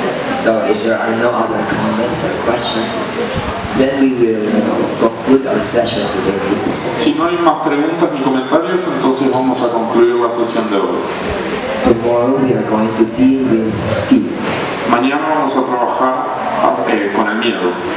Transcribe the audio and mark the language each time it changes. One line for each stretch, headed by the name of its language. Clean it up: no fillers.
English: So if there are no other comments or questions, then we will conclude our session today.
Spanish: Si no hay más preguntas ni comentarios, entonces vamos a concluir la sesión de hoy.
English: Tomorrow we are going to deal with fear.
Spanish: Mañana vamos a trabajar con el miedo.